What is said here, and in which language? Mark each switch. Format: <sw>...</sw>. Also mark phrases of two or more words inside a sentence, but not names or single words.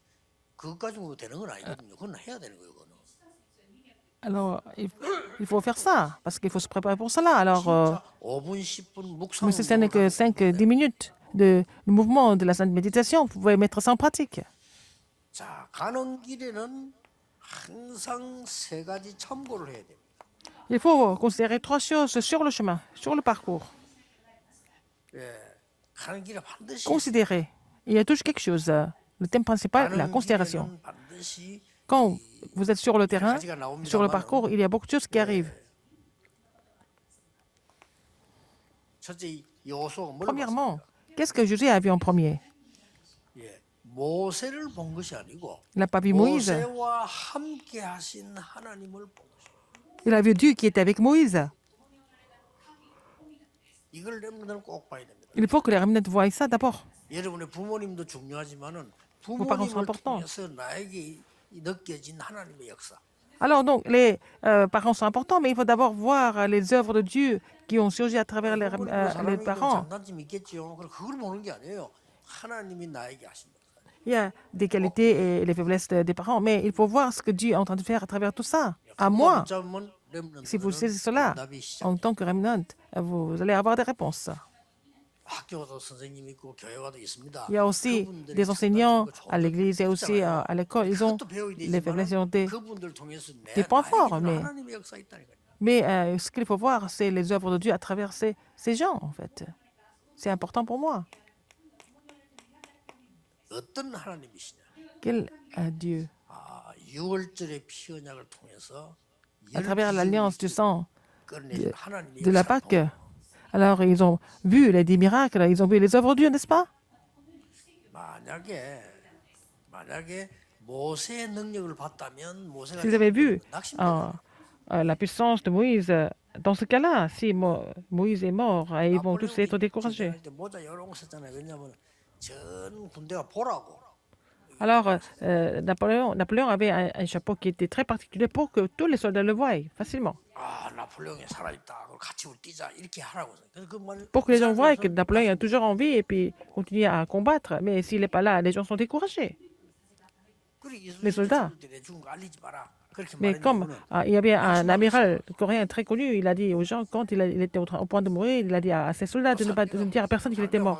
<ko>그것 가지고 되는 건 아니거든요. 그건 해야 되는 거예요. 그거는.</ko> <fr>Alors, il faut faire ça, parce qu'il faut se préparer pour cela. Alors,</fr> <ko>진짜 5분 10분 묵상.</ko> <fr>mais si ce n'est que 5-10 minutes de mouvement de la sainte méditation, vous pouvez mettre ça en pratique.</fr> <ko>자, 가는 길에는 항상 세 가지 참고를 해야 됩니다.</ko> <fr>Il faut considérer 3 choses sur le chemin, sur le parcours.</fr> <ko>예, 가는 길에 반드시</ko> <fr>Considérer. Il y a toujours quelque chose. Le thème principal, la</fr> <ko>가는</ko> <fr>considération.</fr> <ko>길에는 반드시</ko> <fr>Quand vous êtes sur le terrain,</fr> <ko>가지가</ko> <fr>sur le</fr> <ko>나옵니다만</ko> <fr>parcours, il y a beaucoup de choses qui arrivent.</fr> <ko>첫째 여호수아가 뭘</ko> <fr>Premièrement,</fr> <ko>봤습니까?</ko> <fr>qu'est-ce que Josué a vu en premier?</fr> <ko>예, 모세를 본 것이 아니고</ko> <fr>Il n'a pas vu Moïse.</fr> <ko>모세와 함께 하신 하나님을 본 것이에요.</ko> <fr>Il a vu Dieu qui était avec Moïse.</fr> <ko>이걸 렘넌트는 꼭 봐야 됩니다.</ko> <fr>Il faut que les remnants voient ça d'abord.</fr> <ko>여러분의 부모님도 중요하지만은</ko> <fr>parents sont</fr> <ko>부모님을</ko> <fr>importants.</fr> <ko>통해서 나에게 느껴진 하나님의 역사.</ko> <fr>Alors donc, les parents sont importants, mais il faut d'abord voir les œuvres de Dieu qui ont surgi à travers les</fr> <ko>사람이</ko> <fr>parents.</fr> <ko>장단점이 있겠죠. 그걸 보는 게 아니에요. 하나님이 나에게 하신 것.</ko> <fr>Il y a des qualités et les faiblesses des parents, mais il faut voir ce que Dieu est en train de faire à travers tout ça. À moi, si vous saisissez cela, en tant que remnant, vous allez avoir des réponses.</fr> <ko>학교도 선생님이 있고 교회 가도 있습니다.</ko> <fr>Il y a aussi des enseignants à l'église et aussi à l'école. Ils ont les faiblesses et</fr> <ko>그분들 통해서</ko> <fr>des points forts,</fr> <ko>나에게는</ko> <fr>mais,</fr> <ko>하나님의 역사 있다니까요.</ko> <fr>mais ce qu'il faut voir, c'est les œuvres de Dieu à travers ces gens, en fait. C'est important pour moi.</fr> <ko>어떤 하나님이시냐?</ko> <fr>Quel Dieu?</fr> <ko>아, 6월절의 피 언약을 통해서</ko> <fr>À travers l'alliance du sang</fr> <ko>끌어내신 하나님의</ko> <fr>de la</fr> <ko>역사를</ko> <fr>Pâque. Alors, ils ont vu les 10 miracles, ils ont vu les œuvres de Dieu, n'est-ce pas?</fr> <ko>만약에 모세의 능력을 봤다면 모세가</ko> <fr>S'ils avaient vu</fr> <ko>낙심돼요.</ko> <fr>la puissance de Moïse, dans ce cas-là, si Moïse est mort, ils vont tous être découragés.</fr> <ko>모자 요런 거 썼잖아요. 왜냐하면 전 군대가 보라고.</ko> <fr>Alors, Napoléon avait un chapeau qui était très particulier pour que tous les soldats le voient facilement.</fr> <ko>아, 나폴레옹이 살아있다. 그럼 같이 우리 뛰자. 이렇게 하라고. 그래서 그 말.</ko> <fr>Pour que les gens voient que Napoléon est toujours en vie et puis continue à combattre. Mais s'il n'est pas là, les gens sont découragés. Les soldats. Mais comme il y avait un amiral coréen très connu, il a dit aux gens, quand il était au point de mourir, il a dit à ses soldats de ne pas dire à personne qu'il était mort.</fr>